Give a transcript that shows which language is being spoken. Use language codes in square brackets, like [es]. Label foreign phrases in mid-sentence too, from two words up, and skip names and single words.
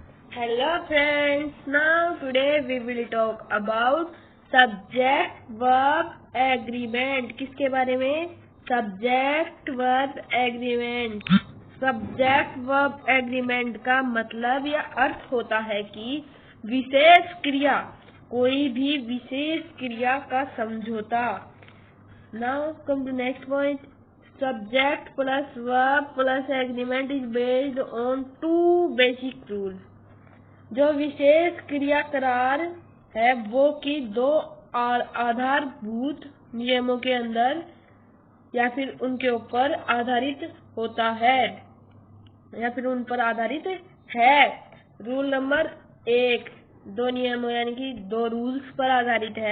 [en] Hello friends, now today we will talk about subject verb agreement। [hi] किसके बारे में? [en] Subject verb agreement। Subject verb agreement [hi] का मतलब या अर्थ होता है कि विशेष क्रिया, कोई भी विशेष क्रिया का समझौता। [en] Now come to next point. Subject plus verb plus agreement is based on two basic rules। [hi] जो विशेष क्रिया करार है वो कि दो आधारभूत नियमों के अंदर या फिर उनके ऊपर आधारित होता है या फिर उन पर आधारित है। [en] rule number [hi] 1 दो नियमों यानी कि दो रूल्स पर आधारित है।